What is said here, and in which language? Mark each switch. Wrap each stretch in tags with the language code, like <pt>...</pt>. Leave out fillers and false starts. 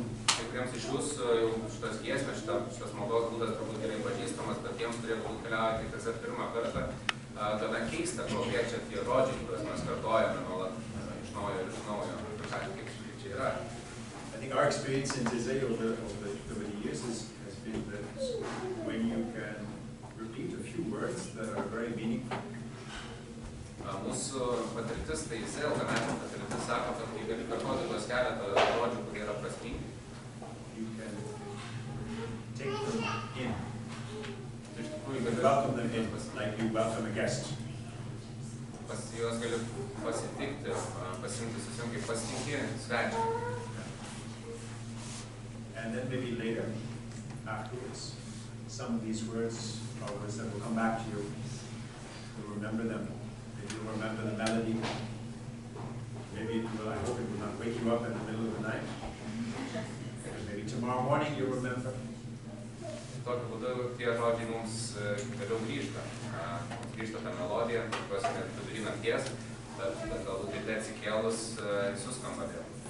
<lt>Kai kuriems iš jūsų šitas giesmės, šitas maldos būdas turbūt gerai pažįstamas, bet tiems, kurie keliauja tik tiesiog pirmą kartą, gana keista, kokie čia tie žodžiai, kuriuos mes kartojame nuolat iš naujo ir iš naujo, kaip čia yra.</lt> <en>I think our experience in Teze over the years has been that when you can repeat a few words that are very meaningful.</en> <lt>Mūsų patirtis, tai ilgamečio patirtis sako, kad kai gali kartoti tuos keletą žodžių, kurie yra prasmingi.</lt> <en>You can take them in.</en> <lt>Iš tikrųjų gali</lt> <en>welcome them in, like you welcome a guest.</en> <lt>Juos gali pasitikti, pasiimti kaip pasitinki svečią.</lt> <en>And then maybe later, afterwards, some of these words are words that will come back to you. You'll remember them. Maybe you'll remember the melody. Maybe it will, I hope it will not wake you up in the middle of the night. Maybe tomorrow morning you'll remember.</en> <lt>Tokiu būdu tie žodžiai mums vėliau grįžta. Grįžta ta melodija, tikiuosi net vidury nakties, bet galbūt ryte atsikėlus suskamba vėl.</lt>